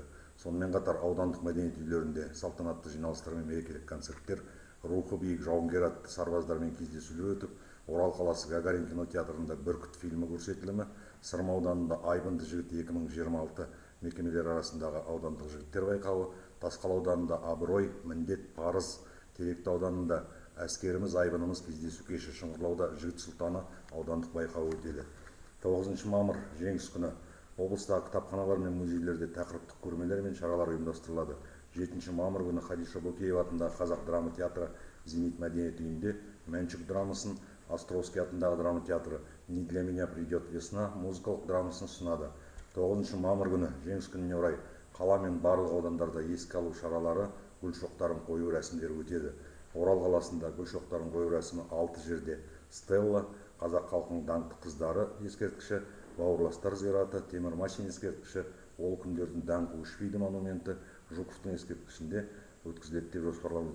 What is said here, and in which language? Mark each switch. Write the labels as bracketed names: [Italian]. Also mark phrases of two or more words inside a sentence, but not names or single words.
[Kazakh] Сонымен қатар аудандық мәдениет үйлерінде салтанатты жиналыстар мен мерекелік концерттер, рухы биік жауынгер атты сарбаздармен кездесулер өтіп, Орал қаласы Гагарин кинотеатрында «Бүркіт» фильмі көрсетілімі, Сырым ауданында «Айбынды жігіт 2026» мекемелер арасындағы аудандық жігіттер байқауы, Тасқала ауданында «Абырой, міндет, парыз», Теректі ауданында «Әскеріміз, айбынымыз» кездесу кеші, Шыңғырлауда «Жігіт сұлтаны» аудандық байқауы өтеді. 9 мамыр жеңіс күні облыстағы кітапханалар мен музейлерде тақырыптық көрмелер мен шаралар ұйымдастырылады. 7 мамыр күні Хадиша Бөкеева атындағы қазақ драма театры «Зенит» мәдениет үйінде Мәншүк драмасын, Островский атындағы драма театры «Не для меня придет весна» музыкалық драмасын ұсынады. 9 мамыр күні жеңіс күніне орай қала мен барлық аудандарда еске алу шаралары, гүл шоқтарын қою рәсімдері өтеді. Орал қаласында гүл шоқтарын қою рәсімі 6 жерде: Стелла, қазақ халқының даңқты қыздары ескерткіші, бауырластар зираты, Темір Машин ескерткіші, ол күндердің даңқы өшпейді монументі Жуковтың ескерткішінде өткізіледі деп жоспарлануда.